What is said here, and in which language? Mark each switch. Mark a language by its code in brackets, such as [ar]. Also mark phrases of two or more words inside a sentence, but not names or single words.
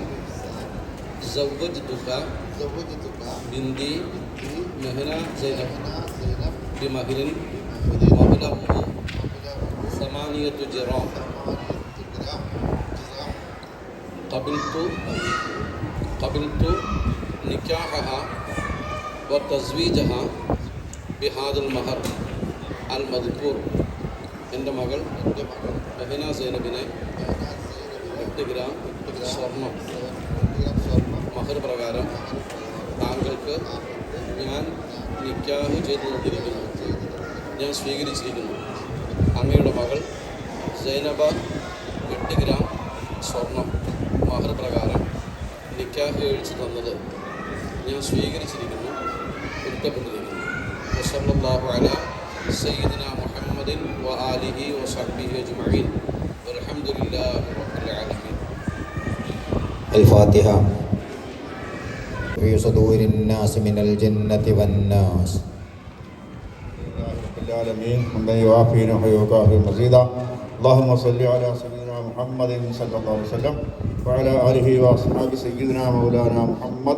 [ar] زوجتك بنتي مهنا زينب بمهر مبلغه 8 جرام. قبلت نكاحها وتزويجها بهذا المهر المذكور. [ml] എൻ്റെ മകൾ മെഹന സൈനബിനെ 8 ഗ്രാം സ്വർണം മഹർ പ്രകാരം താങ്കൾക്ക് ഞാൻ നിക്കാഹ് ചെയ്തു തന്നിരിക്കുന്നു, ഞാൻ സ്വീകരിച്ചിരിക്കുന്നു. അങ്ങയുടെ മകൾ സൈനബ 8 ഗ്രാം സ്വർണം മഹർ പ്രകാരം നിക്കാഹ് കഴിച്ചു തന്നത് ഞാൻ സ്വീകരിച്ചിരിക്കുന്നു, പൊരുത്തപ്പെട്ടിരിക്കുന്നു. [ar] وصلى الله على سيدنا محمد وآله وصحبه أجمعين والحمد لله رب العالمين. الفاتحة. في صدور الناس من الجنة والناس. رب العالمين حمدا يوافي نحمده ويكافئ مزيدا. اللهم صل على سيدنا محمد صلى الله عليه وسلم وعلى آله وأصحاب سيدنا مولانا محمد.